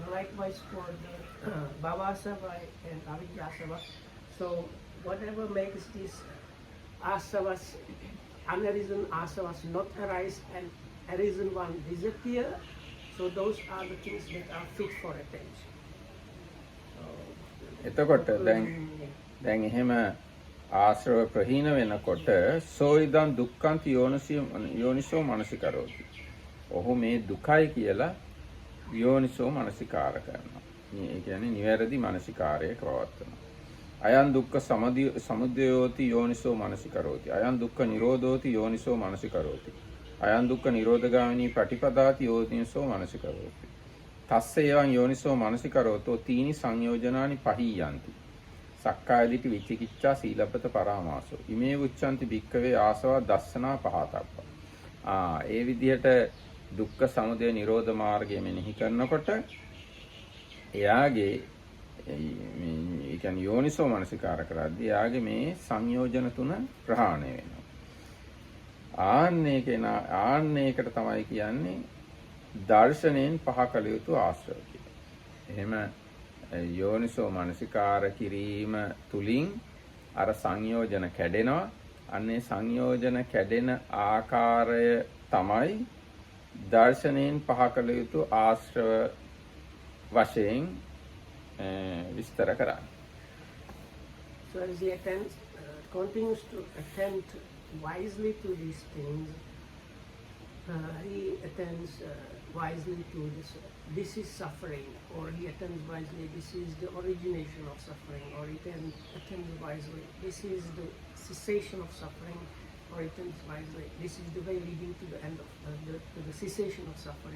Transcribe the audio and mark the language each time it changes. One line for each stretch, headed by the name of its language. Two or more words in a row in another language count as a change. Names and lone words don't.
English: Likewise for the bhavasava and avijjasava. So whatever makes these asavas, unarisen asavas not arise and arisen one disappear, so those are the things that are fit for attention.
Sinhala: එතකොට දැන් එහෙම ආශ්‍රව ප්‍රහීන වෙනකොට
Pali: සෝයිදන් දුක්ඛන්ති යෝනිසෝ මනසිකරෝති.
Sinhala: ඔහු මේ දුකයි කියලා
Pali: යෝනිසෝ මනසිකාර
Sinhala: කරනවා. ඒ කියන්නේ නිවැරදි මනසිකාරය පවත්වනවා.
Pali: අයං දුක්ඛ සමුදයෝති යෝනිසෝ මනසිකරෝති. අයං දුක්ඛ නිරෝධෝති යෝනිසෝ මනසිකරෝති. අයං දුක්ඛ නිරෝධගාමිනී පටිපදාති යෝනිසෝ මනසිකරෝති. තස්ස එවං යෝනිසෝ මනසිකරෝතෝ තීනි සංයෝජනානි පහීයන්ති. සක්කාය දිට්ඨි විචිකිච්ඡා සීලබ්බත පරාමාසෝ. ඉමේ උච්ඡන්ති භික්ඛවේ ආසව දස්සනා පහතප්ප.
Sinhala: ඒ විදිහට දුක්ඛ සමුදය නිරෝධ මාර්ගය මෙනෙහි කරනකොට එයාගේ ඒ කියන්නේ
Pali: යෝනිසෝ මනසිකාර
Sinhala: කරද්දී එයාගේ මේ සංයෝජන තුන ප්‍රහාණය වෙනවා. ආන්නේකට තමයි කියන්නේ දර්ශනයෙන් පහ කළ යුතු ආශ්‍රව කියලා. එහෙම
Pali: යෝනිසෝ මනසිකාර
Sinhala: කිරීම තුලින් අර සංයෝජන කැඩෙනවා. අන්නේ සංයෝජන කැඩෙන ආකාරය තමයි දර්ශනයෙන් පහ කළ යුතු ආශ්‍රව වශයෙන් විස්තර කරන්නේ.
English: So as he continues to attend wisely to these things, he attends wisely to this is suffering, or he attends wisely, this is the origination of suffering, or he attends wisely, this is the cessation of suffering, or he attends wisely, this is the way leading to the end of to the cessation of suffering.